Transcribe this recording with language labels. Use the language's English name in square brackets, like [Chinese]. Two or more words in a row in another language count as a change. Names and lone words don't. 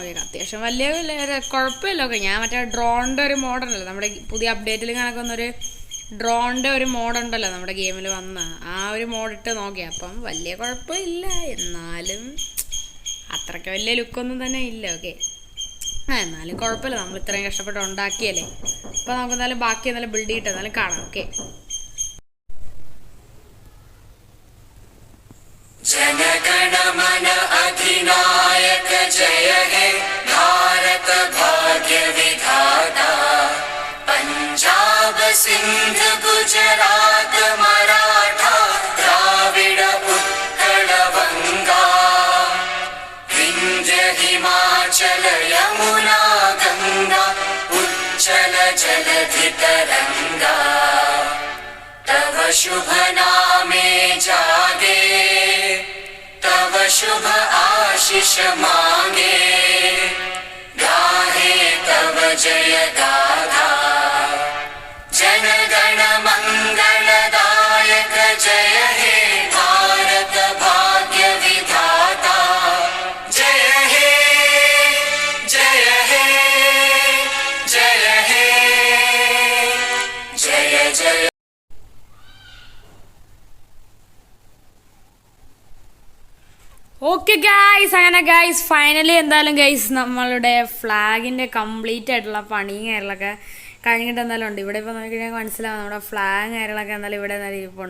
[Malayalam] കേൾക്കാം, അത്യാവശ്യം വലിയ കുഴപ്പമില്ല. ഓക്കെ, ഞാൻ മറ്റേ ഡ്രോണിൻ്റെ ഒരു മോഡുണ്ടല്ലോ നമ്മുടെ പുതിയ അപ്ഡേറ്റിൽ കണക്കൊന്നൊരു ഡ്രോണിൻ്റെ ഒരു മോഡുണ്ടല്ലോ നമ്മുടെ ഗെയിമിൽ വന്ന ആ ഒരു മോഡിട്ട് നോക്കിയാൽ അപ്പം വലിയ കുഴപ്പമില്ല. എന്നാലും അത്രയ്ക്ക് വലിയ ലുക്കൊന്നും തന്നെ ഇല്ല. ഓക്കെ, എന്നാലും കുഴപ്പമില്ല, നമ്മൾ ഇത്രയും കഷ്ടപ്പെട്ട് ഉണ്ടാക്കിയല്ലേ. അപ്പോൾ നമുക്ക് എന്തായാലും ബാക്കി എന്തായാലും ബിൽഡ് ചെയ്തിട്ട് എന്തായാലും കാണാം. ഓക്കെ, [Bangla] জনগণমন অধিনায়ক জয় হে ভারত ভাগ্য বিধাতা পঞ্জাব সিন্ধ গুজরাট মরাঠা দ্রাবিড় উৎকল বঙ্গ বিন্ধ্য হিমাচল যমুনা গঙ্গা উচ্ছল জলধি তরঙ্গ তব শুভ নামে জাগে তব শুভ আশিস মাগে গাহে তব জয় গাথা জনগণ মঙ্গলদায়ক জয় হে ভারত ভাগ্য বিধাতা জয় হে জয় হে জয় হে জয় জয়. [English] okay guys, [Malayalam] അങ്ങനെ [English] guys finally [Malayalam] എന്തായാലും ഗൈസ് നമ്മളുടെ ഫ്ലാഗിൻ്റെ കംപ്ലീറ്റ് ആയിട്ടുള്ള പണിയും കാര്യങ്ങളൊക്കെ കഴിഞ്ഞിട്ട് എന്തായാലും ഉണ്ട്. ഇവിടെ ഇപ്പോൾ നോക്കിക്കഴിഞ്ഞാൽ മനസ്സിലാവും നമ്മുടെ ഫ്ലാഗ് കാര്യങ്ങളൊക്കെ എന്തായാലും ഇവിടെ നല്ല ഇരിപ്പുണ്ട്.